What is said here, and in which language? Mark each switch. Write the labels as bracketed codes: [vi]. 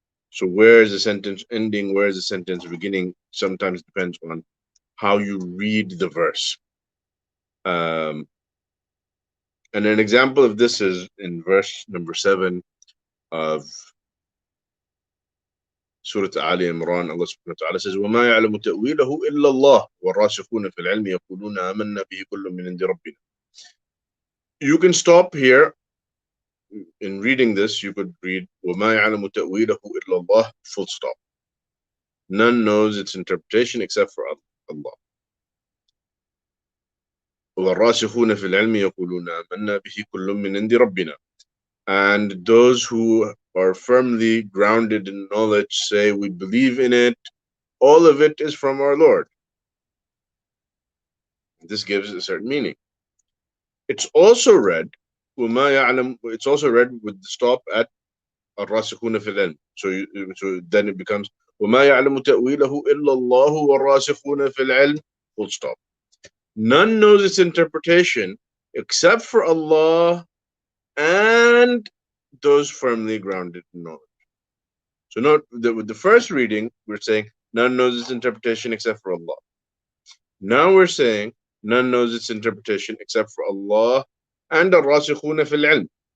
[en] So where is the sentence ending, where is the sentence beginning, sometimes depends on how you read the verse. And an example of this is in verse number 7 of Surah Ali Imran. [ar] Allah subhanahu wa ta'ala [en] says, [ar] وَمَا يَعْلَمُ تَأْوِيلَهُ إِلَّا اللَّهُ وَالرَّاسِخُونَ فِي الْعِلْمِ يَقُولُونَ آمَنَّا بِهِ كُلٌّ مِّنْ عِندِ رَبِّنَا. [en] You can stop here. In reading this, you could read [ar] وَمَا يَعْلَمُ تَأْوِيلَهُ إِلَّا اللَّهُ, [en] full stop. None knows its interpretation except for Allah. [ar] وَالرَّاسِخُونَ فِي الْعِلْمِ يَقُولُونَ آمَنَّا بِهِ كُلٌّ مِّنْ عِندِ رَبِّنَا. [en] And those who are firmly grounded in knowledge say, we believe in it, all of it is from our Lord. This gives a certain meaning. It's also read it's also read with the stop at [ar] الراسخون في العلم. [en] So then it becomes [ar] وما يعلم تأويله إلا الله والراسخون في العلم, [en] full stop. None knows its interpretation except for Allah and those firmly grounded in knowledge. So note that with the first reading, we're saying none knows its interpretation except for Allah. Now we're saying none knows its interpretation except for Allah and [ar] الراسخون في العلم.